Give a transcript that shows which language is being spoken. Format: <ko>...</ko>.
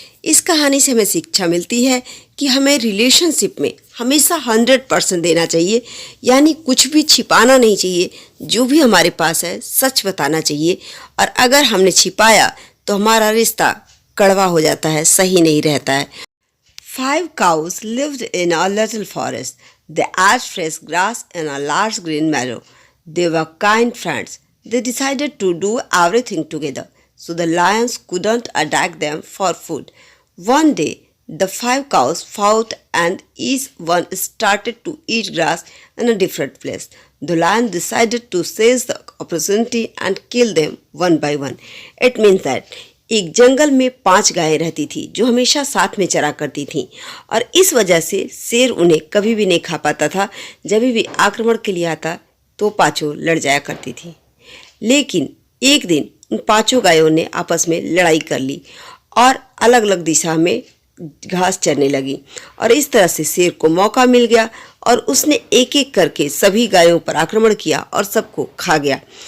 <hi>इस कहानी से हमें शिक्षा मिलती है कि हमें रिलेशनशिप में हमेशा 100% देना चाहिए, यानी कुछ भी छिपाना नहीं चाहिए। जो भी हमारे पास है सच बताना चाहिए, और अगर हमने छिपाया तो हमारा रिश्ता कड़वा हो जाता है, सही नहीं रहता है।</hi> <en>5 cows lived in a little forest. They ate fresh grass in a large green meadow. They were kind friends. They decided to do everything together, so the lions couldn't attack them for food. One day, the 5 cows fought and each one started to eat grass in a different place. The lion decided to seize the opportunity and kill them one by one. It means that</en> <hi>एक जंगल में 5 गायें रहती थी जो हमेशा साथ में चरा करती थीं, और इस वजह से शेर उन्हें कभी भी नहीं खा पाता था। जब भी आक्रमण के लिए आता तो पांचों लड़ जाया करती थी। लेकिन एक दिन उन 5 गायों ने आपस में लड़ाई कर ली और अलग अलग दिशा में घास चरने लगी, और इस तरह से शेर को मौका मिल गया और उसने एक एक करके सभी गायों पर आक्रमण किया और सबको खा गया।</hi>